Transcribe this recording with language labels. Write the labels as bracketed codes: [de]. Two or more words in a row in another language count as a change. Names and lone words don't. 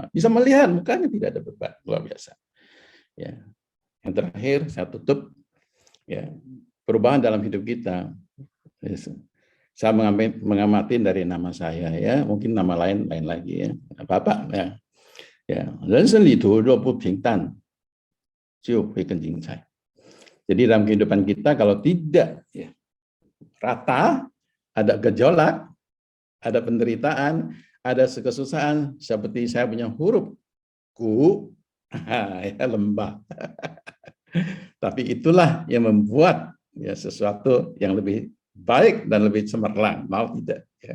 [id] Bisa melihat mukanya tidak ada beban, luar biasa. Ya. Yang terakhir saya tutup ya, perubahan dalam hidup kita. Saya mengamati dari nama saya ya, mungkin nama lain lagi ya. Bapak ya. Ya, [zh] 人生旅途若不平淡就会更精彩. [id] Jadi dalam kehidupan kita kalau tidak ya, rata, ada gejolak, ada penderitaan, ada kesusahan, seperti saya punya huruf ku, ya, lembah. Tapi itulah yang membuat ya sesuatu yang lebih baik dan lebih cemerlang, mau tidak ya.